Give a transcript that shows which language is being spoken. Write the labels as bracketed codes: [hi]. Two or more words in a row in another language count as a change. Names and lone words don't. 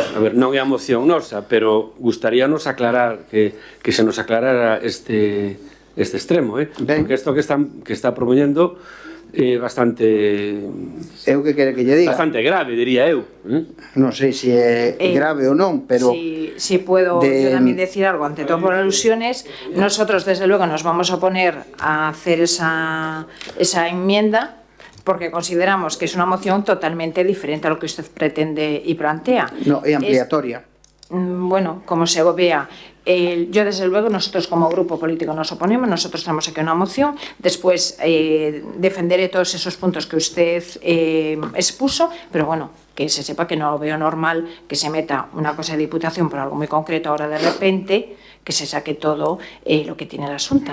[gl] A ver, non é a moción nosa, pero gustaríanos aclarar que se nos aclarara este extremo, porque isto que está propoñendo é bastante... Eu que quere que lle diga? Bastante grave, diría eu. Non sei se é grave ou non, pero... [es] Si puedo yo también decir algo, ante todo por alusiones, nosotros desde luego nos vamos a poner a hacer esa enmienda porque consideramos que es una moción totalmente diferente a lo que usted pretende y plantea. [gl] No, é ampliatoria. [es] Bueno, como se vea, yo desde luego, nosotros como grupo político nos oponemos, nosotros tenemos aquí una moción, después defenderé todos esos puntos que usted expuso, pero bueno, que se sepa que no veo normal que se meta una cosa de Diputación por algo muy concreto ahora de repente, que se saque todo lo que tiene la Xunta.